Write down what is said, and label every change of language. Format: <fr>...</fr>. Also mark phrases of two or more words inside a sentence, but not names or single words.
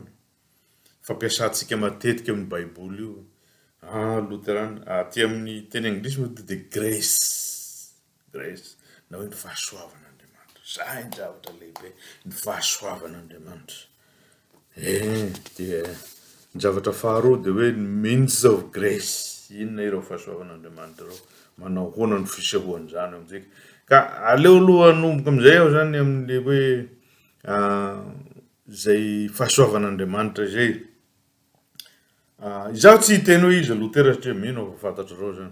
<mg>Fampiasantsika matetika amin'ny Baiboly io. Luterana, aty amin'ny teny anglisy moa dia grace. Grace. Na hoe ny fahasoavan'Andriamanitra. Zay ny zavatra lehibe, ny fahasoavan'Andriamanitra. Dia ny zavatra faharoa dia hoe</mg> <en>means of grace.</en> <mg>Inona ireo fahasoavan'Andriamanitra ireo? Manao hoana ny fisehoan'izany amintsika. Ka aleo aloha hanomboka amin'izay aho zany amin'ny hoe zay fahasoavan'Andriamanitra izay. Izaho tsy hiteny hoe iza Lutera satria mino aho fantatrareo zany.</mg>